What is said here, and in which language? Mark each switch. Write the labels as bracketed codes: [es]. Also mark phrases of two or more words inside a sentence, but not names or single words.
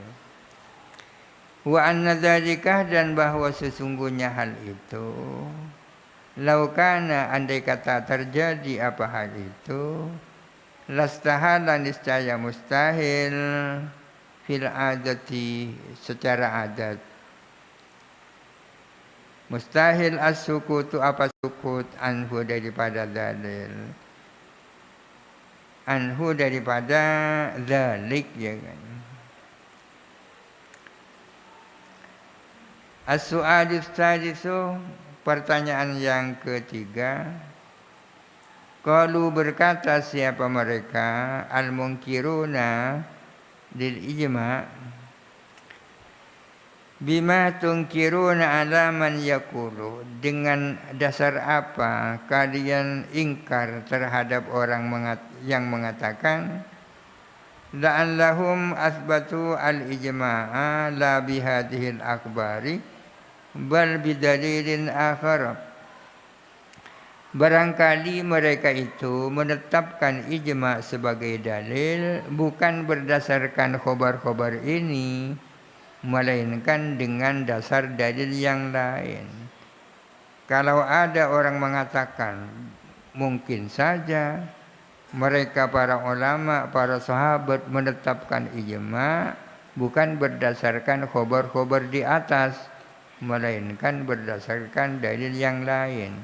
[ar] وأن ذلك, [id] dan bahwa sesungguhnya hal itu, laukana, andai kata terjadi apa hal itu, lastahala, niscaya mustahil, [ar] في العادة, [id] secara adat. [ar] مستحيل السكوت, [id] apa sukut, anhu daripada dalil, anhu daripada dzalik, ya kan. [ar] السؤال السادس, [id] pertanyaan yang ketiga. [ar] Qalu, [id] berkata siapa mereka, [ar] المنكرون للإجماع بما تنكرون على من يقول, [id] dengan dasar apa kalian ingkar terhadap orang yang mengatakan [ar] لعلهم أثبتوا الإجماع لا بهذه الأخبار بل بدليل آخر. [id] Barangkali mereka itu menetapkan ijma' sebagai dalil bukan berdasarkan khobar-khobar ini, melainkan dengan dasar dalil yang lain. Kalau ada orang mengatakan, mungkin saja mereka para ulama, para sahabat menetapkan ijma' bukan berdasarkan khobar-khobar di atas, melainkan berdasarkan dalil yang lain.